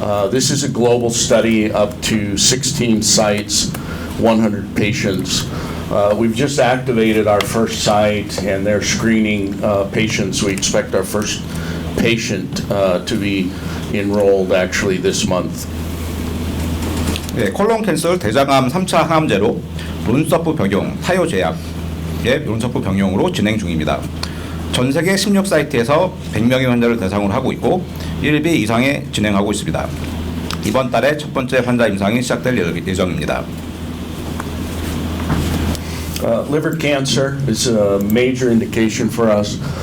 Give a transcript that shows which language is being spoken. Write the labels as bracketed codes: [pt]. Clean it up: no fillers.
[en] This is a global study up to 16 sites, 100 patients. We've just activated our first site and they're screening patients. We expect our first patient to be enrolled actually this month. [ko] 네, 콜론 캔서 대장암 3차 항암제로 론서프 병용 타이오 제약의 론서프 병용으로 진행 중입니다. 전 세계 16사이트에서 100명의 환자를 대상으로 하고 있고 1B 이상에 진행하고 있습니다. 이번 달에 첫 번째 환자 임상이 시작될 예정입니다. [en] Liver cancer is a major indication for us.